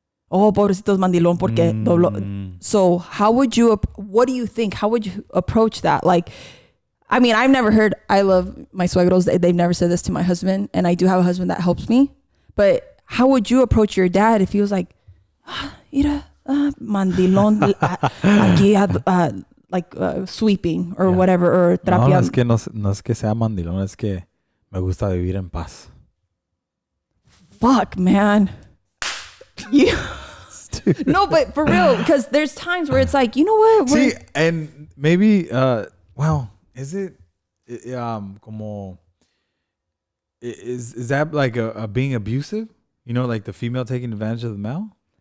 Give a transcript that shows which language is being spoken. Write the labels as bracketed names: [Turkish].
[Spanish] Oh, pobrecito es mandilón porque doblo. [English] So what do you think? How would you approach that? Like, I mean, I've never heard, I love my suegros. They've never said this to my husband. And I do have a husband that helps me. But how would you approach your dad if he was like, [Spanish] mira, mandilón, aquí, [English] like sweeping or whatever, or trapeando? [Spanish] No, es que no es que sea mandilón, es que me gusta vivir en paz. [English] Fuck, man. No, but for real, because there's times where it's like, you know what? See, and maybe, well, is it como is that like a being abusive? You know, like the female taking advantage of the male?